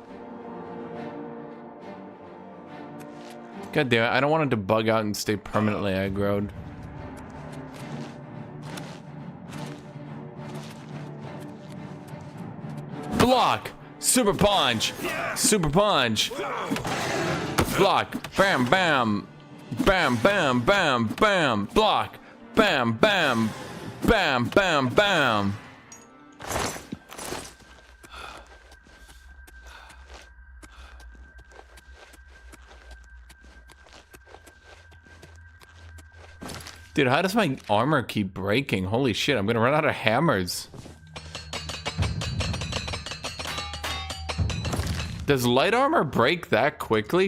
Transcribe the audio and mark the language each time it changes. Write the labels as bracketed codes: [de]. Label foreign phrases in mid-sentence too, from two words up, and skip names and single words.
[en] God damn it, I don't want it to bug out and stay permanently aggroed. Block! Super punch! Super punch! Block! Bam, bam! Bam, bam, bam, bam! Block! Bam, bam! Bam, bam, bam! Dude, how does my armor keep breaking? Holy shit, I'm gonna run out of hammers. Does light armor break that quickly?